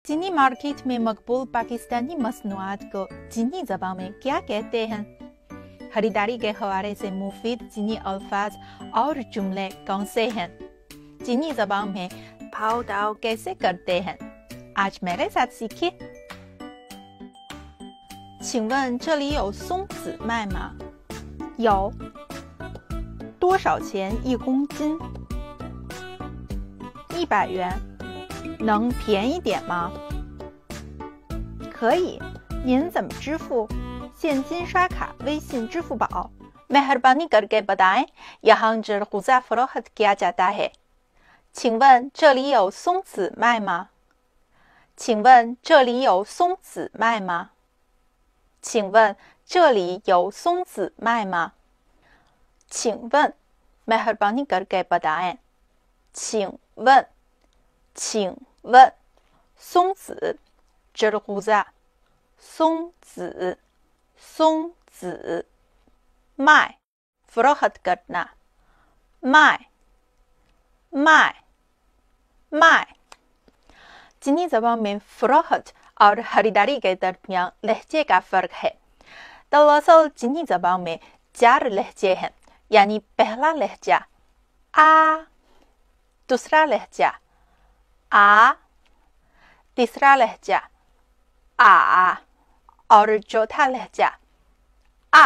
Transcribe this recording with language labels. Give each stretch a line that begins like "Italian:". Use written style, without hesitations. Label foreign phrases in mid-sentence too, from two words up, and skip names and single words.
Urdu: چینی مارکیٹ میں مقبول پاکستانی مصنوعات کو چینی زبان میں کیا کہتے ہیں? خریداری کے حوالے سے مفید چینی الفاظ اور جملے کون سے ہیں? چینی زبان میں بھاؤ داؤ کیسے کرتے ہیں? آج میرے ساتھ سیکھیے.
Chinese: 请问这里有松子卖吗？有。多少钱1公斤？100元。能便宜点吗？可以。您怎么支付？现金刷卡、微信、支付宝。
Urdu: مہربانی کر کے بتائیں یہاں جرغوزہ فروخت کیا جاتا ہے.
Chinese: 请问这里有松子卖吗？请问这里有松子卖吗？请问这里有松子卖吗？
Urdu: 请问 مہربانی کر کے بتائیں
Chinese: 请问请问松子
Urdu: जरगुज़ा
Chinese: 松子松子卖
Urdu: فروخت کرنا 卖 چینی زبان میں فروخت اور خریداری کے درمیان لہجے کا فرق ہے. دراصل چینی زبان میں 4 لہجے ہیں، یعنی پہلا لہجہ آ، دوسرا لہجہ آ، تیسرا لہجہ آ اور چوتھا لہجہ آ.